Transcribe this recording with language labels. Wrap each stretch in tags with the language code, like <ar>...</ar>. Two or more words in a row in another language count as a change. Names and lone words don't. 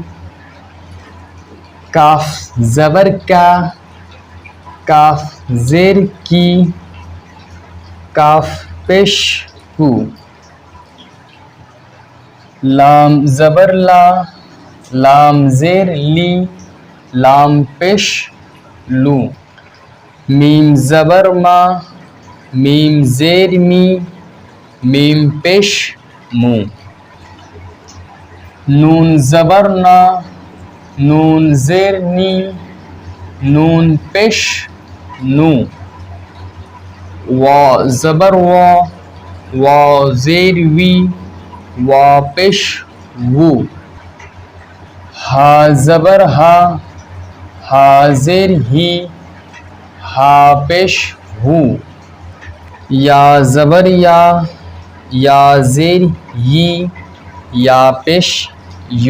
<ur>کاف زبر کا، کاف زیر کی، کاف پیش کو. لام زبر لا، لام زیر لی، لام پیش لو. میم زبر ما، میم زیر می، میم پیش مو. نون زبر نا، نون زیر نی، نون پیش نو. وا زبر وا، وا زیر وی، وا پیش وو. ہا زبر ہا، ہا زیر ہی، ہا پیش ہو. یا زبر یا، یا زیر یی، یا پیش یو.</ur>